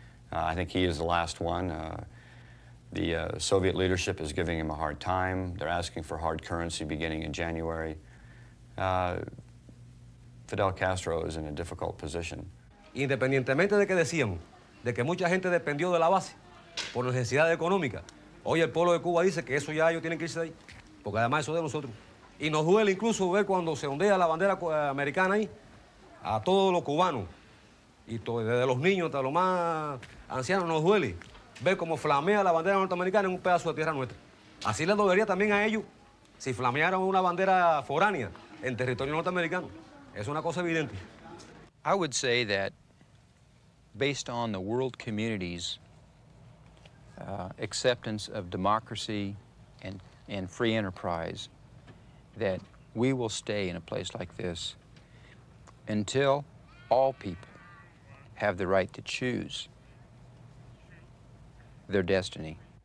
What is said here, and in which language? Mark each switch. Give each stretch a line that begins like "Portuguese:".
English: I think he is the last one. The Soviet leadership is giving him a hard time. They're asking for hard currency beginning in January. Fidel Castro is in a difficult position.
Spanish: Independientemente de que decíamos, de que mucha gente dependió de la base por necesidad económica, hoy el pueblo de Cuba dice que eso ya ellos tienen que irse de ahí, porque además eso es de nosotros. Y nos duele incluso ver cuando se ondea la bandera americana ahí, a todos los cubanos, y desde los niños hasta los más ancianos nos duele ver cómo flamea la bandera norteamericana en un pedazo de tierra nuestra. Así les dolería también a ellos si flamearan una bandera foránea en territorio norteamericano. Es una cosa evidente.
English: I would say that based on the world community's acceptance of democracy and free enterprise, that we will stay in a place like this until all people have the right to choose their destiny.